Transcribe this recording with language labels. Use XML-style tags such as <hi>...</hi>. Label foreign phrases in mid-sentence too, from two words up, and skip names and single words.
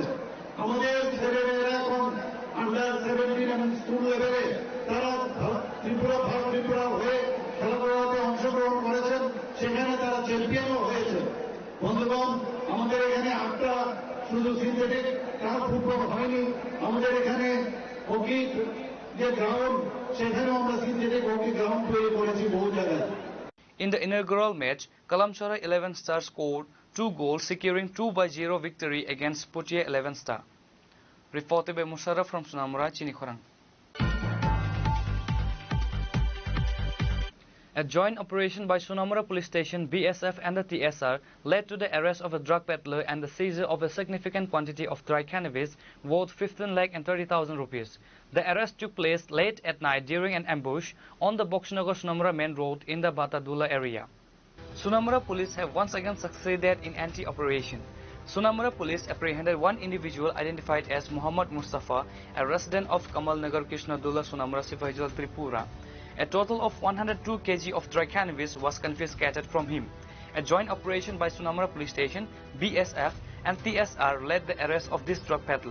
<bn>আমাদের ছেলেমেয়েরা এখন আন্ডার 17 এবং</bn> <en>school level</en> <bn>তারা ত্রিপুরা হয়ে খেলাধুলাতে অংশগ্রহণ করেছেন সেখানে তারা চ্যাম্পিয়নও হয়েছে। বন্ধুগণ আমাদের এখানে 8টা শুধু</bn> <en>synthetic turf football</en> <bn>হয়নি আমাদের এখানে হকি যে গ্রাউন্ড সেখানেও আমরা</bn> <en>synthetic hockey ground</en> <bn>তৈরি করেছি বহু জায়গায়।</bn> <en>In the inaugural match, Kalamchara 11 Star scored 2 goals, securing 2-0 victory against Poitiers 11 Star. Reported by Musharraf from Sunamura, Chinikhorang. A joint operation by Sunamura Police Station, BSF and the TSR led to the arrest of a drug peddler and the seizure of a significant quantity of dry cannabis worth 15,30,000 rupees. The arrest took place late at night during an ambush on the Boxnagar-Sunamura main road in the Batadula area. Sunamura police have once again succeeded in anti-operation. Sunamura police apprehended one individual identified as Muhammad Mustafa, a resident of Kamal Nagar Krishnadula, Sunamura Sipahijal, Tripura. A total of 102 kg of dry cannabis was confiscated from him. A joint operation by Sunamura Police Station, BSF and TSR led the arrest of this drug peddler.</en>